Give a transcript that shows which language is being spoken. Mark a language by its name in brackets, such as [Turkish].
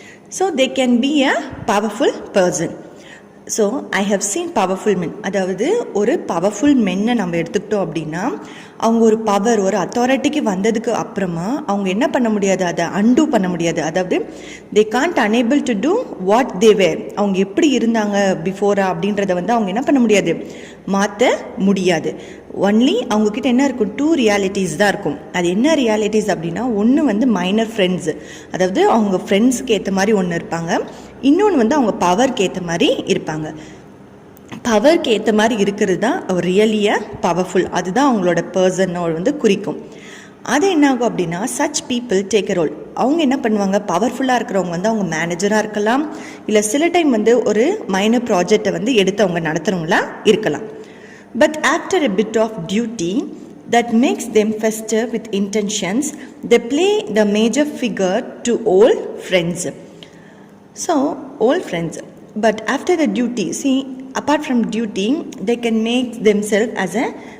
[English] So they can be a powerful person. So I have seen powerful men. [Tamil] அதாவது ஒரு powerful மென்னை நம்ம எடுத்துக்கிட்டோம் அப்படின்னா, அவங்க ஒரு பவர், ஒரு அத்தாரிட்டிக்கு வந்ததுக்கு அப்புறமா அவங்க என்ன பண்ண முடியாது, அதை அன்டூ பண்ண முடியாது. அதாவது [English] They can't unable to do what they were. [Tamil] அவங்க எப்படி இருந்தாங்க பிஃபோரா அப்படின்றத அவங்க என்ன பண்ண முடியாது, மாற்ற முடியாது. ஒன்லி அவங்கக்கிட்ட என்ன இருக்கும், டூ ரியாலிட்டிஸ் தான் இருக்கும். அது என்ன ரியாலிட்டிஸ் அப்படின்னா, ஒன்று மைனர் ஃப்ரெண்ட்ஸு, அதாவது அவங்க ஃப்ரெண்ட்ஸுக்கு ஏற்ற மாதிரி ஒன்று இருப்பாங்க, இன்னொன்று அவங்க பவருக்கு ஏற்ற மாதிரி இருப்பாங்க. பவருக்கு ஏற்ற மாதிரி இருக்கிறது தான் ரியலியாக பவர்ஃபுல், அதுதான் அவங்களோட பர்சனை குறிக்கும். அது என்ன ஆகும் அப்படின்னா, [English] Such people take a role. [Tamil] அவங்க என்ன பண்ணுவாங்க, பவர்ஃபுல்லாக இருக்கிறவங்க அவங்க மேனேஜராக இருக்கலாம், இல்லை சில டைம் ஒரு மைனர் ப்ராஜெக்டை எடுத்து அவங்க நடத்துகிறவங்களா இருக்கலாம். [English] But after a bit of duty that makes them fester with intentions, they play the major figure to old friends. So, old friends. But after the duty, see, apart from duty, they can make themselves as a